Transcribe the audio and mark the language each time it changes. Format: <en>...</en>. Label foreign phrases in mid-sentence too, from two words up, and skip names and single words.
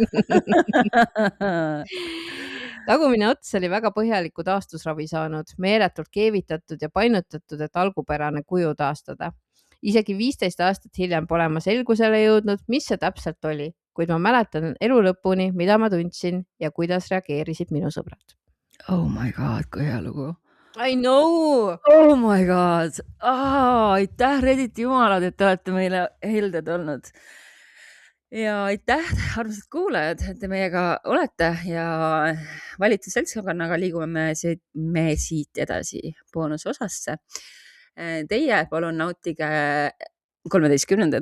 <et>Tagumine ots oli väga põhjaliku taastusravi saanud, meeletult keevitatud ja painutatud, et algupärane kuju taastada. Isegi 15 aastat hiljem pole ma selgusele jõudnud, mis see täpselt oli, kuid ma mäletan elu lõpuni, mida ma tundsin ja kuidas reageerisid minu sõbrad.</et> <en>Oh my god,</en> <et>kui hea lugu.</et> <en>I know! Oh my god!</en> <et>Aitäh, Redditi jumalad, et te olete meile helded olnud. Ja aitäh, armsad kuulajad, et te meiega olete ja valitud seltskonnaga liigume me siit edasi boonusosasse. Teie palun nautige 13.</et>